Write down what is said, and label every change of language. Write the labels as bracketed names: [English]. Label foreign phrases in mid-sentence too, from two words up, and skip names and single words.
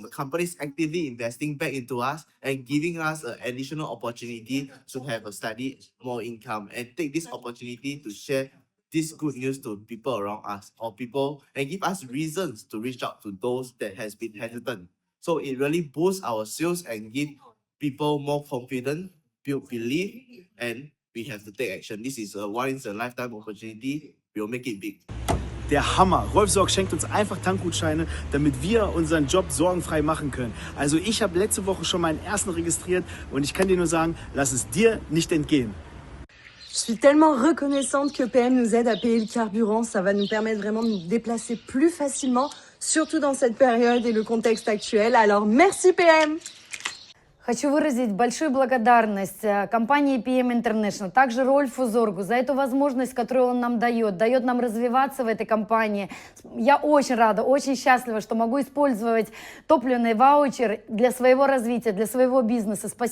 [English] The company is actively investing back into us and giving us an additional opportunity to have a slightly more income and take this opportunity to share this good news to people around us or people and give us reasons to reach out to those that has been hesitant. So it really boosts our sales and give people more confidence, build belief, and we have to take action. This is a once-in-a-lifetime opportunity. We'll make it big. [German] Der Hammer. Rolf Sorg schenkt uns einfach Tankgutscheine, damit wir unseren Job sorgenfrei machen können. Also ich habe letzte Woche schon meinen ersten registriert und ich kann dir nur sagen, lass es dir nicht entgehen. [French] Je suis tellement reconnaissante que PM nous aide à payer le carburant. Ça va nous permettre vraiment de nous déplacer plus facilement, surtout dans cette période et le contexte actuel. Alors merci PM! [Russian] Хочу выразить большую благодарность компании PM인тернешнл, также Рольфу Зоргу за эту возможность, которую он нам дает нам развиваться в этой компании. Я очень рада, очень счастлива, что могу использовать топливный ваучер для своего развития, для своего бизнеса.